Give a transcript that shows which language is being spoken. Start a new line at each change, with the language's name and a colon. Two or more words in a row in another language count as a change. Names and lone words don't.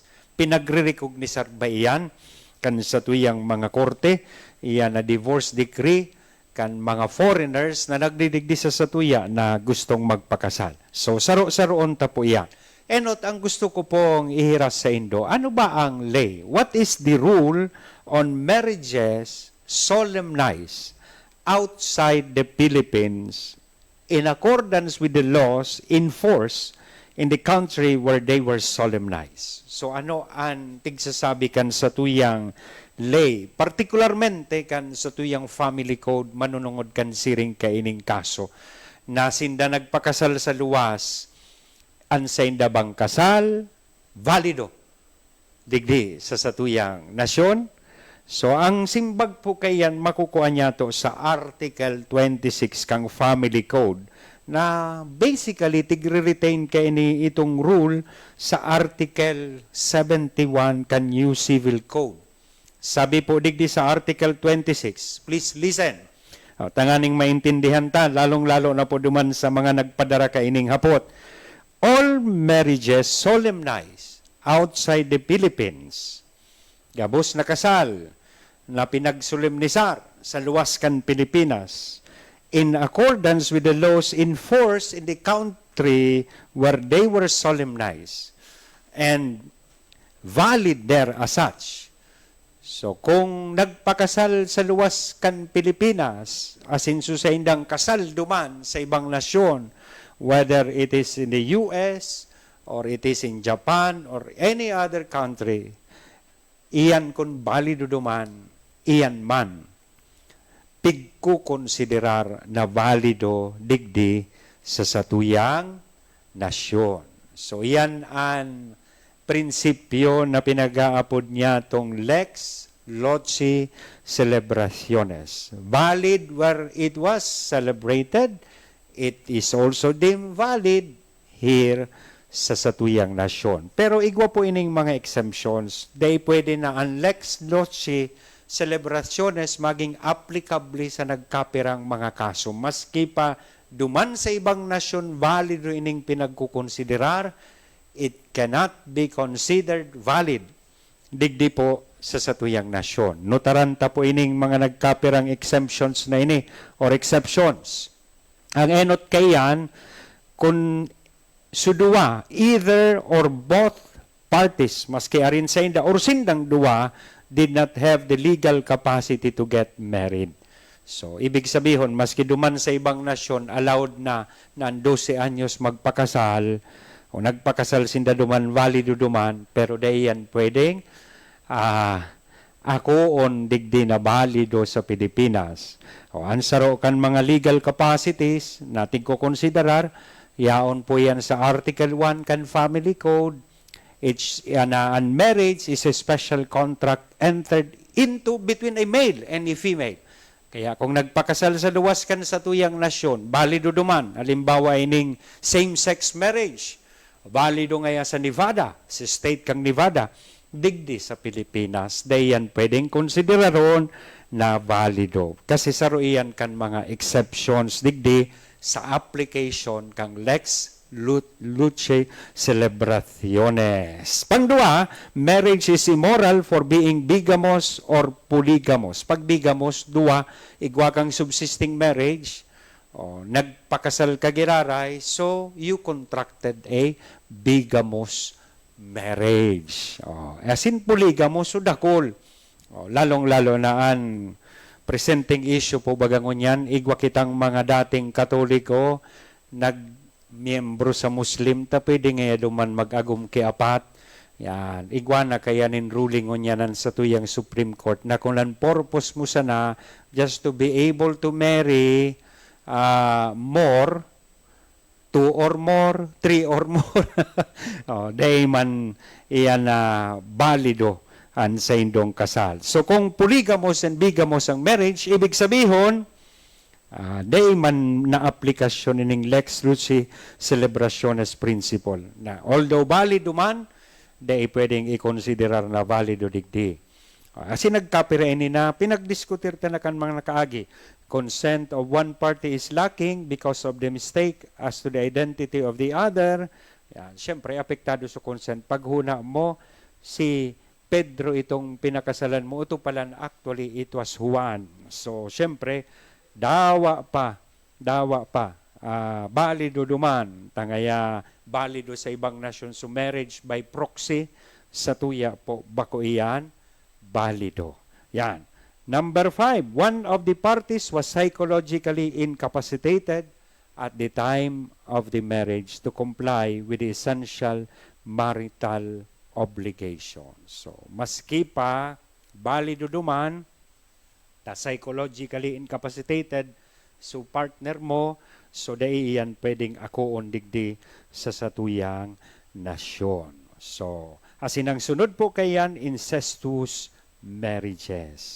Bikol: Pinagre-recognisar ba iyan kan sa tuyang mga korte? Iyan na
English: divorce decree
Bikol: kan mga foreigners na nagdidigdi sa tuya na gustong magpakasal. So, saro-saroon ta po iyan. Enot, ang gusto ko pong ihiras sa Indo, ano ba ang lay?
English: What is the rule on marriages solemnized outside the Philippines in accordance with the laws in force in the country where they were solemnized?
Bikol: So, ano ang tigsasabi kan sa tuyang lay, particularmente kan sa tuyang
English: family code,
Bikol: manunungod kan siring kaining kaso, na sinda nagpakasal sa luwas, ansainda bang kasal, valido, digdi sa satuyang nasyon. So, ang simbag po kayan, makukuha niya to sa Article 26 kang
English: family code,
Bikol: na basically tigre-retain kay ni itong rule sa Article 71 kan New Civil Code. Sabi po digdi sa Article 26,
English: please listen.
Bikol: Tanganing maintindihan ta, lalong-lalo na po duman sa mga nagpadara kaining hapot.
English: All marriages solemnized outside the Philippines,
Bikol: gabos na kasal na pinagsolemnisar sa luwas kan Pilipinas,
English: in accordance with the laws in force in the country where they were solemnized and valid there as such.
Bikol: So, kung nagpakasal sa luwas kan Pilipinas, asin sa indang kasal duman sa ibang nasyon,
English: whether it is in the US, or it is in Japan, or any other country,
Bikol: iyan kung balido duman, iyan man, pigkukonsiderar na valido digdi sa satuyang nasyon. So, iyan ang prinsipyo na pinag-aapod niya tong Lex Loci Celebraciones.
English: Valid where it was celebrated, it is also deemed valid here
Bikol: sa satuyang nasyon. Pero igwa po ining mga exemptions, they pwede na ang Lex Loci Celebraciones maging applicable sa nagkapirang mga kaso. Maski pa duman sa ibang nasyon, valid ining pinagkukonsiderar,
English: it cannot be considered valid
Bikol: digdi po sa satuyang nasyon. Notaranta po ining mga nagkapirang exemptions na ini or exceptions. Ang enot kayan, kung sudua,
English: either or both parties,
Bikol: maski arin sa inda or sindang dua,
English: did not have the legal capacity to get married.
Bikol: So, ibig sabihin, maski duman sa ibang nasyon, allowed na 12 anyos magpakasal, o nagpakasal sinda duman, valido duman, pero dayan pwedeng ako on digdi na valido sa Pilipinas. O ansaro kan mga
English: legal capacities
Bikol: natin ko konsiderar, yaon po yan sa Article 1 kan Family Code.
English: It's an marriage is a special contract entered into between a male and a female.
Bikol: Kaya kung nagpakasal sa luwas kan sa tuyang nasyon, valido duman, halimbawa ining
English: same-sex marriage,
Bikol: valido ngaya sa Nevada, sa state kang Nevada, digdi sa Pilipinas, dayan pwedeng konsideraron na valido. Kasi saruian kan mga exceptions digdi sa application kang Lex Loci Celebraciones. Pangdua,
English: marriage is immoral for being bigamous or polygamous.
Bikol: Pag bigamous, dua, igwa kang
English: subsisting marriage,
Bikol: nagpakasal ka giraray,
English: so you contracted a bigamous marriage. As in polygamous,
Bikol: so dakol. Lalong-lalo na an
English: presenting issue
Bikol: po bagangon yan, igwa kitang mga dating Katoliko, nagmiyembro sa Muslim, ta pwede nga duman mag-agum kiapat. Yan, igwa na kaya nin ruling on yanan sa tuyang Supreme Court na kung lan purpose mo sana
English: just to be able to marry more, 2 or more, 3 or more.
Bikol: Day man iyan na balido an sa indong kasal. So kung polygamous and bigamous ang marriage, ibig sabihin, day man na aplikasyon ining Lex Lucis Celebrationes Principle na although valido man, day pwedeng i-considerar na valido digdi. Kasi nagkapirain na, pinagdiskutir na kan mga nakaagi.
English: Consent of one party is lacking because of the mistake as to the identity of the other.
Bikol: Yan, siyempre, apektado sa consent. Paghuna mo, si Pedro itong pinakasalan mo, ito pala
English: actually it was Juan.
Bikol: So, siyempre, dawa pa. Balido duman, tangaya balido sa ibang nasyon.
English: So, marriage by proxy,
Bikol: sa tuya po, bako iyan, balido. Yan.
English: Number 5, one of the parties was psychologically incapacitated at the time of the marriage to comply with the essential marital obligation.
Bikol: So, maski pa, balido duman, ta
English: psychologically incapacitated,
Bikol: so partner mo, so dahil yan pwedeng akoon digdi sa satuyang nasyon. So, asinang sunod po kayan,
English: incestuous marriages.